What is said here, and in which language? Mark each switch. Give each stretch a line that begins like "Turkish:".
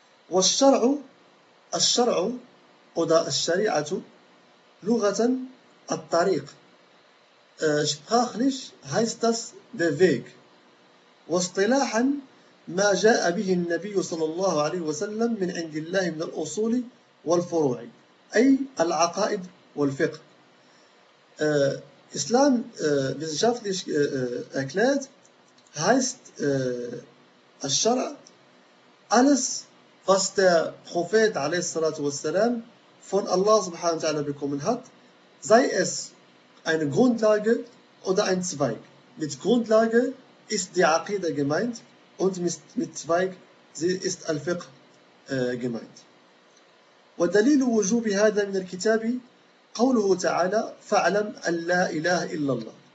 Arabic: وَالشَّرْعُ الشَّرْعُ
German: oder
Arabic: الشَّرِيعَةُ لُغَةً الطَّرِيق.
German: Sprachlich heißt das der Weg.
Arabic: وَاصْطِلَاحًا مَا جَاءَ بِهِ النَّبِيُّ صَلَى اللَّهُ عَلَيْهُ وَسَلَّمْ مِنْ عِنْدِ اللَّهِ مِنَ الْأُصُولِ وَالْفُرُوعِ أي العقائد والفقه.
German: Islam wissenschaftlich erklärt, heißt al-Shara' alles, was der Prophet a.s. von Allah subhanahu wa ta'ala bekommen hat, sei es eine Grundlage oder ein Zweig. Mit Grundlage ist die Aqidah gemeint und mit Zweig ist al-Fiqh gemeint.
Arabic: ودليل وجوب هذا من الكتاب قوله تعالى فاعلم أن لا إله إلا الله.